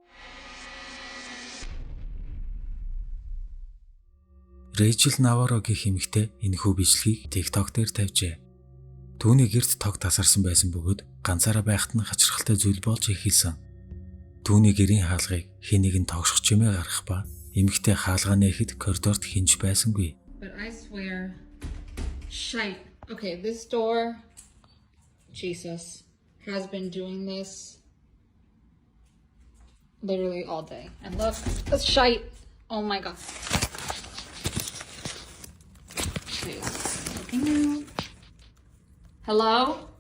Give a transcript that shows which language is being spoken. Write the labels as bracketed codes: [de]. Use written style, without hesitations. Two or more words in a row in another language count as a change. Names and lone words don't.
[mn] Рэйчел Наваро гэх эмэгтэй энэхүү бичлэгийг TikTok дээр тавьжээ. Түүний гэрт тог тасарсан байсан бөгөөд ганцаараа байхад нь хачирхалтай зүйл болж эхэлсэн. Түүний гэрийн хаалгыг хэн нэгэн тогшох чимээ гаргах ба эмэгтэй хаалгаа нээхэд коридорт хинж байсангүй. [en] But I swear, shite. Okay, this door, Jesus, has been doing this literally all day. And look, that's shite. Oh my God. Hello?